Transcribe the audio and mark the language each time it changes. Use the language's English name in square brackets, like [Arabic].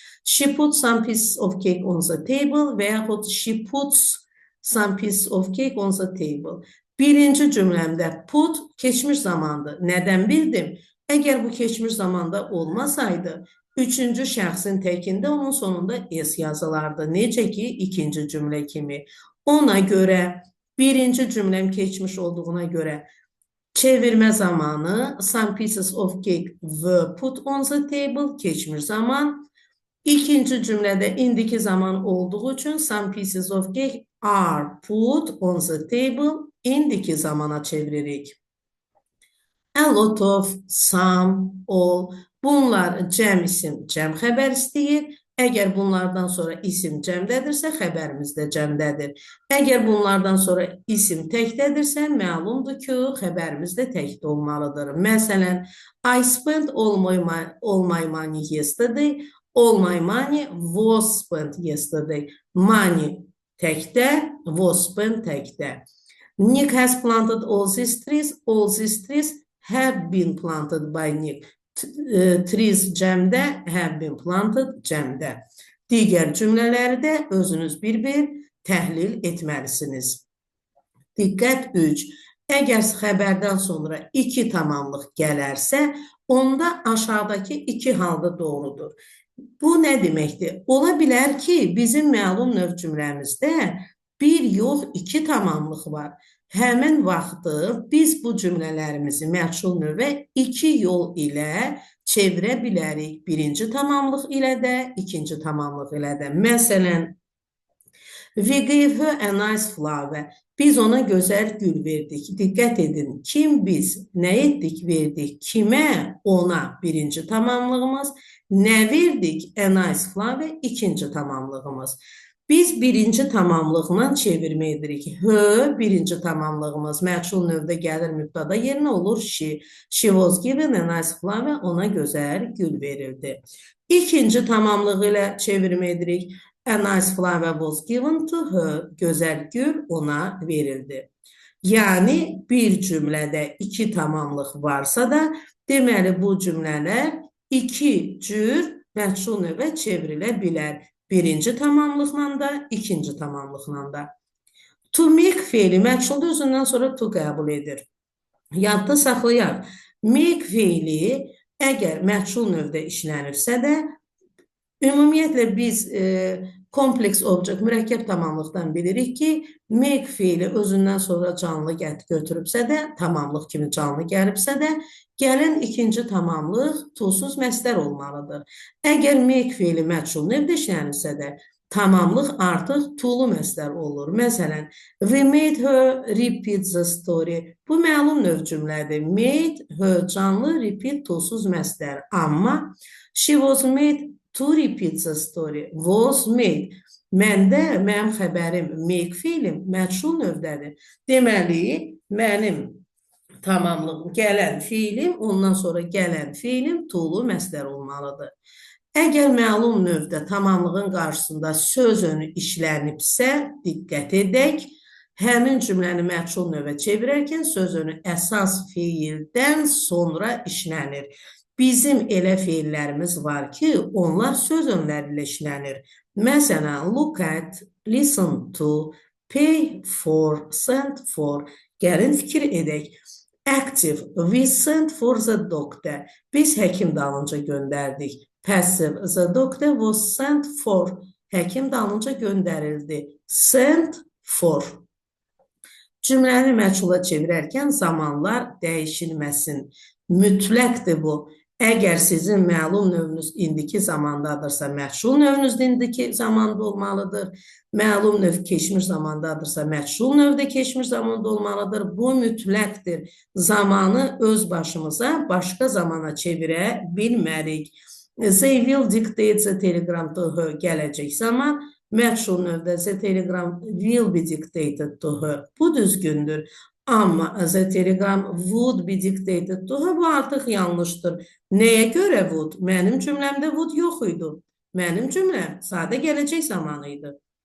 [English] She put some pieces of cake on the table [Azerbaijani] və yaxud [English] she puts some pieces of cake on the table. [Azerbaijani] Birinci cümləmdə put keçmiş zamandır. Nədən bildim? Əgər bu keçmiş zamanda olmasaydı, üçüncü şəxsin təkində onun sonunda s yazılardı. Necə ki, ikinci cümlə kimi. Ona görə, birinci cümləm keçmiş olduğuna görə çevirmə zamanı [English] some pieces of cake were put on the table, [Azerbaijani] keçmiş zaman. İkinci cümlədə indiki zaman olduğu üçün [English] some pieces of cake are put on the table, [Azerbaijani] indiki zamana çeviririk. [English] A lot of, some, all. [Azerbaijani] Bunlar cəm isim, cəm xəbər istəyir. Əgər bunlardan sonra isim cəmdədirsə, xəbərimiz də cəmdədir. Əgər bunlardan sonra isim təkdədirsə, məlumdur ki, xəbərimiz də təkdə olmalıdır. Məsələn, [English] I spent all my money yesterday. All my money was spent yesterday. Money [Azerbaijani] təkdə, [English] was spent [Azerbaijani] təkdə. [English] Nick has planted all these trees. All these trees have been planted by Nick. Trees [Azerbaijani] cəmdə, [English] have been planted [Azerbaijani] cəmdə. Digər cümlələri də özünüz bir-bir təhlil etməlisiniz. Diqqət 3. Əgər xəbərdən sonra 2 tamamlıq gələrsə, onda aşağıdakı 2 halda doğrudur. Bu nə deməkdir? Ola bilər ki, bizim məlum növ cümləmizdə 1 yox 2 tamamlıq var. Həmin vaxtı biz bu cümlələrimizi məchul növə 2 yol ilə çevirə bilərik. Birinci tamamlıq ilə də, ikinci tamamlıq ilə də. Məsələn, [English] we gave her a nice flower. [Azerbaijani] Biz ona gözəl gül verdik. Diqqət edin, kim biz? Nə etdik, verdik? Kimə? Ona birinci tamamlığımız. Nə verdik? [English] A nice flower, [Azerbaijani] ikinci tamamlığımız. Biz birinci tamamlıqla çevirmə edirik. H birinci tamamlığımız məchul növdə gəlir mübtada yerinə olur she. [English] She was given a nice flower, [Azerbaijani] ona gözəl gül verildi. İkinci tamamlığı ilə çevirmə edirik. [English] A nice flower was given to her, [Azerbaijani] gözəl gül ona verildi. Yəni bir cümlədə iki tamamlıq varsa da, deməli bu cümlələr iki cür məchul növə çevrilə bilər. Birinci tamamlıqla da, ikinci tamamlıqla da. To make feili məchulda özündən sonra to qəbul edir. Yadda saxlayaq. Make feili əgər məchul növdə işlənirsə də, ümumiyyətlə biz kompleks object, mürəkkəb tamamlıqdan bilirik ki, make feili özündən sonra canlı götürübsə də, tamamlıq kimi canlı gəlibsə də, gələn ikinci tamamlıq to-suz məsdər olmalıdır. Əgər make feili məchul növdə işlənirsə də, tamamlıq artıq to-lu məsdər olur. Məsələn, [English] we made her repeat the story. [Azerbaijani] Bu məlum növ cümlədir. [English] Made her [Azerbaijani] canlı, repeat to-suz məsdər. Amma [English] she was made to repeat the story. Was made. [Azerbaijani] Məndə, mənim xəbərim, make feilim məchul növdədir. Deməli, mənim tamamlığım gələn feilim, ondan sonra gələn feilim to-lu məsdər olmalıdır. Əgər məlum növdə tamamlığın qarşısında söz önü işlənibsə, diqqət edək, həmin cümləni məchul növə çevirərkən söz önü əsas feildən sonra işlənir. Bizim elə feillərimiz var ki, onlar söz önləri ilə işlənir. Məsələn, look at, listen to, pay for, send for. Gəlin fikir edək. [English] Active, we sent for the doctor. [Azerbaijani] Biz həkim dalınca göndərdik. [English] Passive, the doctor was sent for. [Azerbaijani] Həkim dalınca göndərildi. Sent for. Cümləni məchula çevirərkən zamanlar dəyişilməsin. Mütləqdir bu. Əgər sizin məlum növünüz indiki zamandadırsa, məchul növünüz indiki zamanda olmalıdır. Məlum növ keçmiş zamandadırsa, məchul növdə keçmiş zamanda olmalıdır. Bu mütləqdir. Zamanı öz başımıza başqa zamana çevirə bilmərik. [English] They will dictate the telegram to her. [Azerbaijani] Gələcək zaman məchul növdə [English] the telegram will be dictated to her. [Azerbaijani] Bu düzgündür. Amma [English] the telegram would be dictated to her. [Azerbaijani] Bu artıq yanlışdır. Nəyə görə would? Mənim cümləmdə would yox idi. Mənim cümləm sadə gələcək zamanı idi.